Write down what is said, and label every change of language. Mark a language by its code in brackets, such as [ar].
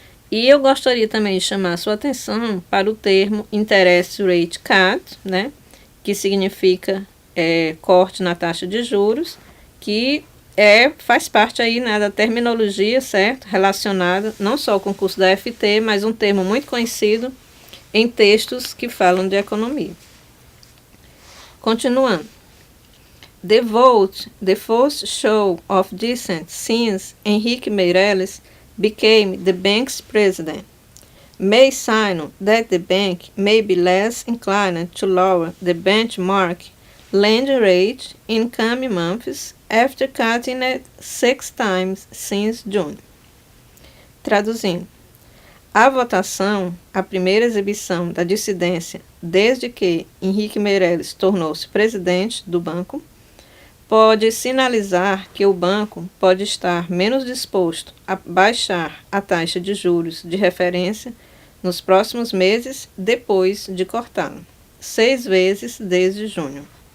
[pt] E eu gostaria também de chamar a sua atenção para o termo interest rate cut, né, que significa corte na taxa de juros, que faz parte aí, né, da terminologia, certo, relacionada não só ao concurso da FT, mas um termo muito conhecido em textos que falam de economia. Continuando. [en] The vote, the first show of dissent since Henrique Meirelles became the bank's president, may signal that the bank may be less inclined to lower the benchmark lending rate in coming months after cutting it 6 times since June. [pt] Traduzindo, a votação, a primeira exibição da dissidência desde que Henrique Meirelles tornou-se presidente do banco, pode sinalizar que o banco pode estar menos disposto a baixar a taxa de juros de referência nos próximos meses depois de cortá-la, 6 vezes desde junho.